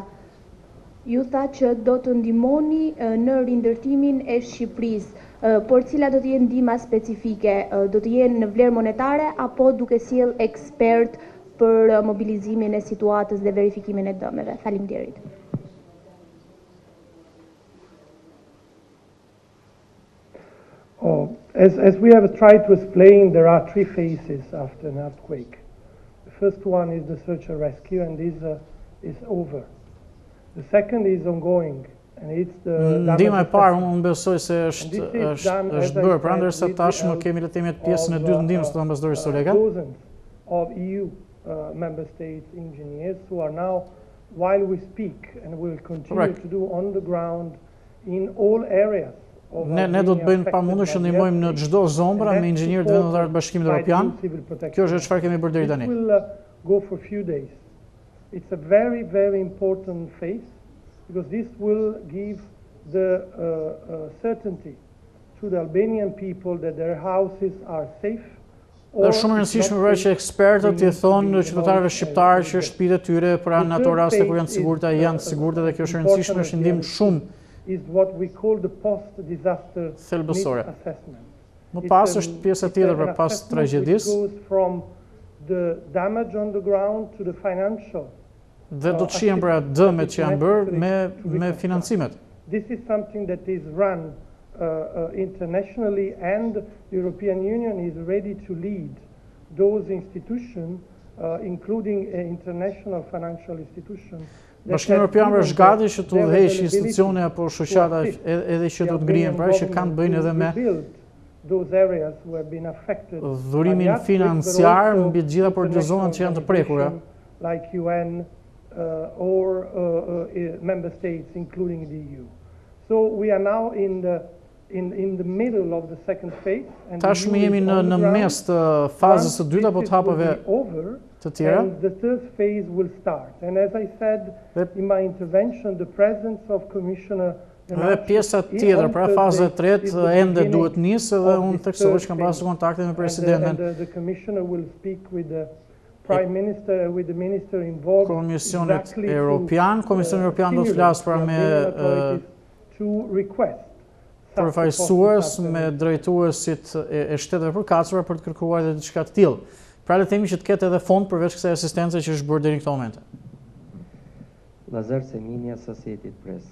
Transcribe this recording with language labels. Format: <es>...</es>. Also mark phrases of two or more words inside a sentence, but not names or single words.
<sq>Ju tha që do të ndihmoni në rindërtimin e Shqipërisë, por cila do të jenë ndihma specifike? Do të jenë në vlerë monetare apo duke sjell ekspert për mobilizimin e situatës dhe verifikimin e dëmeve? Faleminderit.</sq> <en>As we have tried to explain, there are three phases after an earthquake. The first one is the search and rescue, and this is over. The second is ongoing, and it's the</en> <sq>ndihma e parë unë besoj se është bërë, pra ndërsa tashmë kemi le të themi pjesën e dytë ndihmës të ambasadorit Soreca.</sq> <en>Of EU member states engineers who are now, while we speak, and will continue to do on the ground in all areas.</en> <sq>Ne do të bëjmë pamundër që ndihmojmë në çdo zonë pra me inxhinierët vendor të Bashkimit Evropian. Kjo është çfarë kemi bërë deri tani.</sq> <en>Go for a few days. It's a very, very important phase because this will give the certainty to the Albanian people that their houses are safe.</en> <sq>Dhe shumë e rëndësishme pra që ekspertët i thonë qytetarëve shqiptarë që shtëpitë e tyre pra në ato raste kur janë të sigurta janë të sigurta dhe kjo është e rëndësishme, është ndihmë shumë</sq> <en>is what we call the post-disaster assessment.</en> <sq>Më pas është pjesa tjetër pra pas tragjedisë.</sq> <en>From the damage on the ground to the financial.</en> <sq>Dhe do të shihen pra dëmet që janë bërë me financimet.</sq> <en>This is something that is run internationally, and the European Union is ready to lead those institutions, including international financial institutions.</en> <sq>Bashkimi Evropian është gati që të udhëheqë institucione apo shoqata edhe që do të ngrihen, pra që kanë të bëjnë edhe me dhurimin financiar mbi të gjitha për zonat që janë të prekura.</sq> <en>Like UN or member states, including the EU. So we are now in the middle of the second phase.</en> <sq>Tashmë jemi në mes të fazës së dytë apo të hapave Të tjera?</sq> <en>And the third phase will start. And as I said in my intervention, the presence of Commissioner</en> <sq>Dhe pjesa tjetër, pra faza e tretë ende duhet nisë dhe unë theksoj që kam pasur kontakte me presidentin.</sq> <en>The Commissioner will speak with the Prime Minister, with the Minister involved.</en> <sq>Komisionit Europian, Komisioni Europian do të flasë pra me përfaqësues, me drejtuesit e shteteve përkatësura për të kërkuar edhe diçka të tillë. Pra le të themi që të ketë edhe fond përveç kësaj asistence që është bërë deri në këtë moment. Lazar Seminia, Society Press.</sq>